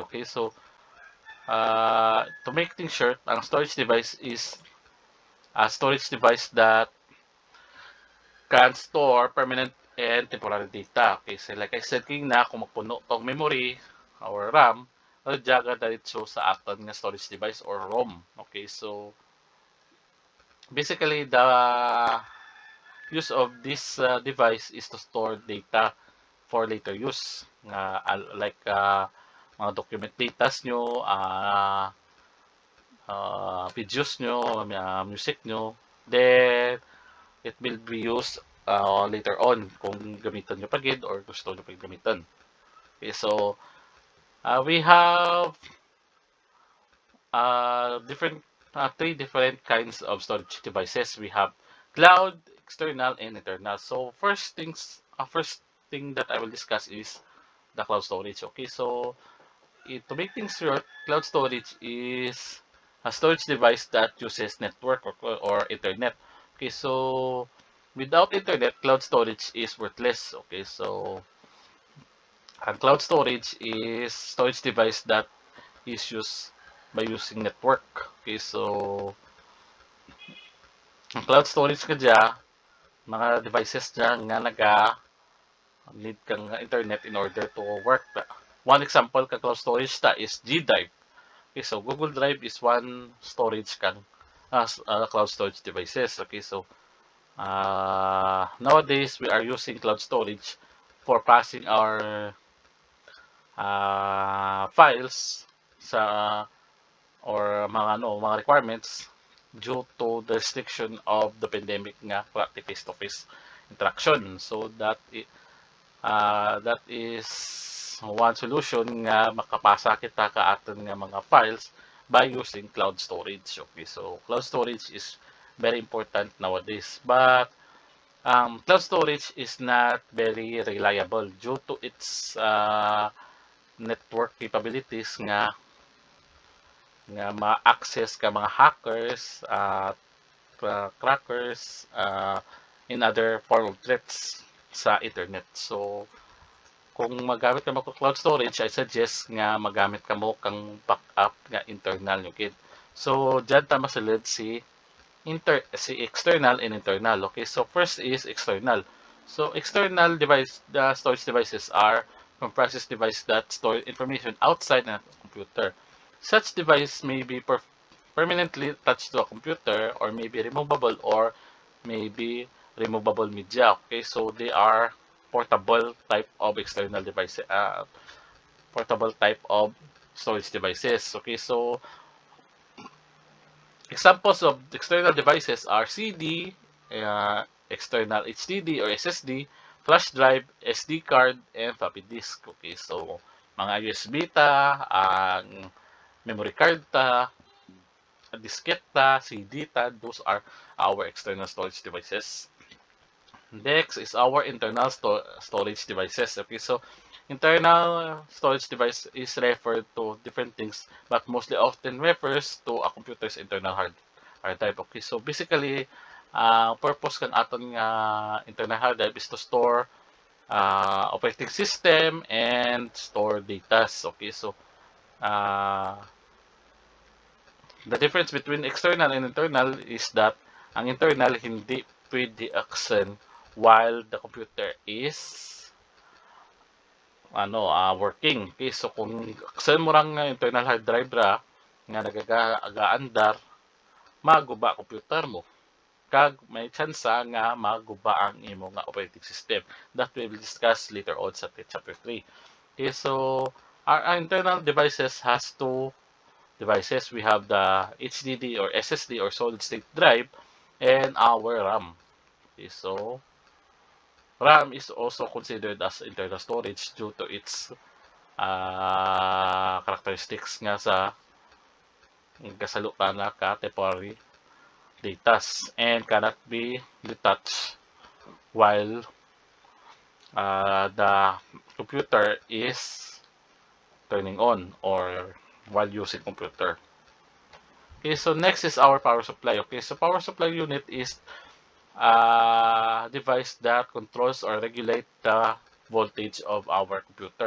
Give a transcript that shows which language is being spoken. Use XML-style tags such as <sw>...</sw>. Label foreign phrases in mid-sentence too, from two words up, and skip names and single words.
<en>Okay, so to make things short,</en> <hil>ang storage</hil> <en>device is a storage device that can store permanent and temporary data. Okay, so like I said</en> <hil>na kung magpuno tong</hil> <en>memory or RAM,</en> <hil>jaga diretso sa aton nga</hil> <en>storage device or ROM. Okay, so basically the use of this device is to store data for later use.</en> <hil>Like mga</hil> <en>document data</en> <hil>nyo, videos nyo, music nyo.</hil> <en>Then, it will be used later on</en> <hil>kung gamitan nyo pagid or gusto nyo pag gamitan.</hil> <en>Okay, so we have three different kinds of storage devices. We have cloud, external, and internal. So first thing that I will discuss is the cloud storage. Okay, so to make things short, cloud storage is a storage device that uses network or internet. Okay, so without internet, cloud storage is worthless. Okay, so and cloud storage is storage device that is used by using network. Okay, so</en> <hil>ang</hil> <en>cloud storage</en> <hil>ka dya, mga devices dyan nga need kang internet</hil> <en>in order to work. One example ka cloud storage ta is G Drive. Okay, so Google Drive is one storage kang cloud storage devices. Okay, so nowadays we are using cloud storage for passing our files sa or mga requirements due to the restriction of the pandemic nga face-to-face interaction. So that is one solution</en> <hil>nga makapasa kita ka aton nga mga</hil> <en>files by using cloud storage. Okay, so cloud storage is very important nowadays, but cloud storage is not very reliable due to its network capabilities</en> <hil>nga nga ma-access ka mga</hil> <en>hackers at crackers in other form of threats sa internet.</en> <hil>So kung magamit ka mo ko cloud storage,</hil> <en>I suggest</en> <hil>nga magamit ka mo kang backup nga internal yung kid. So dyan ta masulod si</hil> <en>external and internal. Okay, so first is external. So external device, the storage devices are comprises device that store information outside the computer. Such device may be permanently attached to a computer or may be removable or may be removable media. Okay, so they are portable type of external devices, portable type of storage devices. Okay, so examples of external devices are CD, external HDD or SSD, flash drive, SD card, and floppy disk. Okay, so</en> <hil>mga USB ta, ang</hil> <en>memory card</en> <hil>ta, diskette ta, CD ta,</hil> <en>those are our external storage devices. Next is our internal storage devices. Okay, so internal storage device is referred to different things, but mostly often refers to a computer's internal hard drive. Okay, so basically, purpose</en> <hil>kang aton nga</hil> <en>internal hard drive is to store operating system and store data. Okay, so uh, the difference between external and internal is that ang internal</en> <hil>hindi pwede aksen</hil> <en>while the computer is working. Okay, so</en> <hil>kung aksen mo lang nga</hil> <en>internal hard drive</en> <hil>ra nga nagaandar, maguba computer mo. Kag may tsansa nga maguba ang imo nga</hil> <en>operating system. That we will discuss later on sa chapter 3. Okay, so our internal devices has two devices. We have the HDD or SSD or solid state drive and our RAM. Okay, so RAM is also considered as internal storage due to its characteristics</en> <hil>nga sa kasalukan na</hil> <en>temporary datas and cannot be detached while the computer is turning on or while using computer. Okay, so next is our power supply. Okay, so power supply unit is a device that controls or regulate the voltage of our computer.</en>